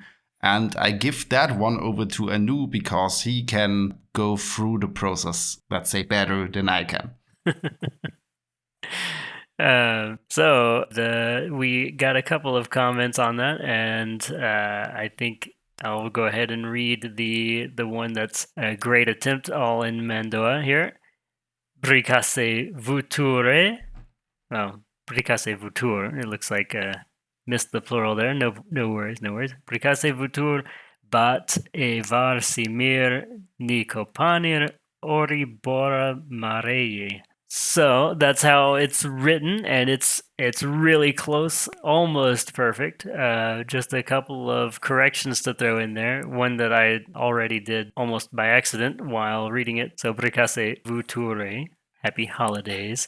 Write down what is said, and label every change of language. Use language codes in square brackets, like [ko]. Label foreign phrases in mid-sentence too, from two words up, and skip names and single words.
[en] And I give that one over to Anu because he can go through the process, let's say, better than I can. We got a couple of comments on that, and I think I'll go ahead and read the one that's a great attempt, all in Mando'a here. [art] Bricase vuture. Oh, bricase vutur. [en] It looks like missed the plural there. No worries. [art] Bricase vutur bat evar simir nikopanir ori bora mareye. [en] So that's how it's written, and it's really close, almost perfect. Just a couple of corrections to throw in there. One that I already did almost by accident while reading it. So [art] bricase vuture, [en] happy holidays.